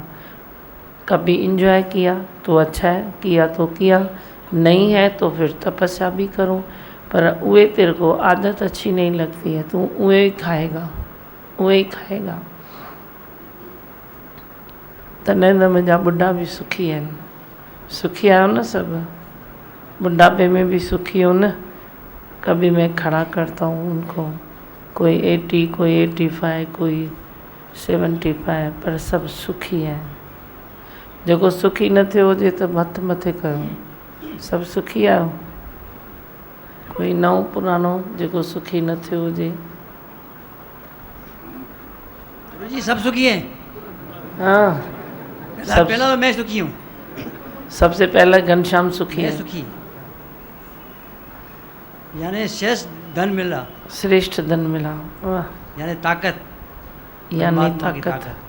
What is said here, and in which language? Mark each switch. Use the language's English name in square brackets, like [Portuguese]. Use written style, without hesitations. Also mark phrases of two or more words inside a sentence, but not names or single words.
[Hindi] कभी इंजॉय किया तो अच्छा है, किया तो किया, नहीं है तो फिर तपस्या भी करो। पर उए तेरे को आदत अच्छी नहीं लगती है, तू उए ही खाएगा, उए ही खाएगा। [Sindhi] तने न मुंहिंजा बुढ़ा भी सुखी आहिनि। सुखी आहियो न सब? [Hindi] बुढ़ापे में भी सुखी हो न? कभी मैं खड़ा करता हूँ उनको, कोई 80, कोई 85, कोई 75, पर सब सुखी है। [Sindhi] जेको सुखी न थियो हुजे त हथ मथे कयो। सब सुखी आहियो? कोई नओं पुरानो जेको सुखी न थियो हुजे? [Hindi] जी सब सुखी हैं। हाँ, पहला तो मैं सुखी हूँ। सबसे पहले घनश्याम सुखी है। सुखी यानी श्रेष्ठ धन मिला, श्रेष्ठ धन मिला। वाह, यानी ताकत, यानी ताकत।